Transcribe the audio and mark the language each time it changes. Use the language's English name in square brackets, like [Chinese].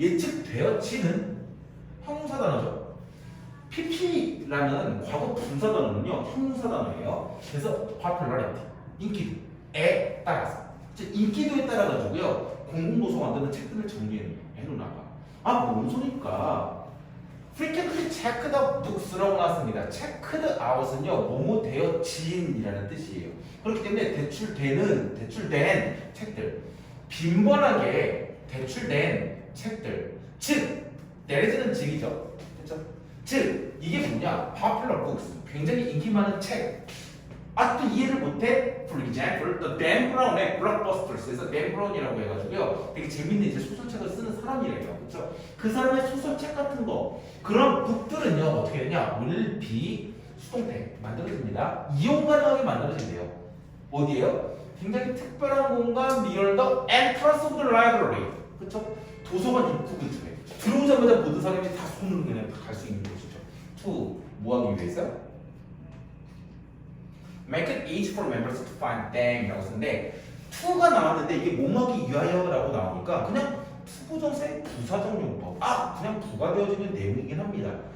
[Korean] 예측되어지는 형용사 단어죠. PP라는 과거 분사 단어는요 형용사 단어예요. 그래서 popularity 인기도에 따라서 즉 인기도에 따라 가지고요 공공도서 만드는 책들을 정리해 놓나 봐. 아, 뭔 소리일까? [English] frequently checked out books [Korean] 라고 나왔습니다. checked out은요, 뭐뭐 되어진이라는 뜻이에요. 그렇기 때문에 대출된 책들, 빈번하게 대출된 책들, 즉 내려지는 즉이죠. 그렇죠? 즉 이게 뭐냐? [English] popular books, [Korean] 굉장히 인기 많은 책. 아, 또 이해를 못해? [English] For example, [Korean] the Dan Brown의 Blockbusters에서 Dan Brown이라고 해가지고요 되게 재밌는 이제 소설책을 쓰는 사람이래요. 그렇죠? 그 사람의 소설책 같은 거 그런 북들은요 어떻게 되냐? [English] will be [Korean] 수동태 만들어집니다. 이용 가능하게 만들어진대요. 어디에요? 굉장히 특별한 공간 [English] near the entrance of the library. [Korean] 그렇죠? 도서관 입구 근처에 들어오자마자 모든 사람이 다 손으로 그냥 갈 수 있는 곳이죠. to 뭐 하기 위해서? [English] Make it easy for members to find them [Korean] 라고 쓰는데 to가 나왔는데 이게 뭐하기 위하여라고 나오니까 그냥 투부정사의 부사적 용법 그냥 부가되어지는 내용이긴 합니다.